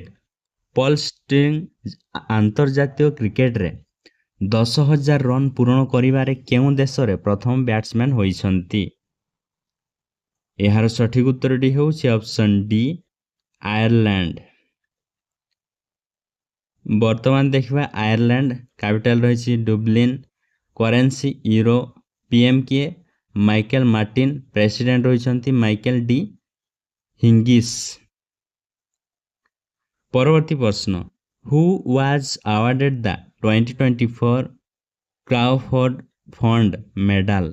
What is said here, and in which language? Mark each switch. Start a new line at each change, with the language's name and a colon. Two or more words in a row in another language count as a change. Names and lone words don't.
Odia: ପଲ୍ ଷ୍ଟିରଲିଂ ଅନ୍ତର୍ଜାତୀୟ କ୍ରିକେଟ ରେ 10,000 ରନ ପୂର୍ଣ୍ଣ କରିବାରେ କେଉଁ ଦେଶ ରେ ପ୍ରଥମ ବ୍ୟାଟ୍ସମ୍ୟାନ ହୋଇଛନ୍ତି? ଏହାର ସଠିକ୍ ଉତ୍ତରଟି ହେଉଛି
English: option D
Odia: आयरलैंड। ବର୍ତ୍ତମାନ ଦେଖିବା ଆୟାରଲ୍ୟାଣ୍ଡ କ୍ୟାପିଟାଲ ରହିଛି ଡୁବଲିନ୍, କରେନ୍ସି ୟୁରୋ, ପିଏମ୍ କିଏ ମାଇକେଲ ମାର୍ଟିନ, ପ୍ରେସିଡେଣ୍ଟ ରହିଛନ୍ତି ମାଇକେଲ ଡି ହିଙ୍ଗିସ୍। ପରବର୍ତ୍ତୀ ପ୍ରଶ୍ନ,
English: who was awarded the 2024 Crawford Fund Medal?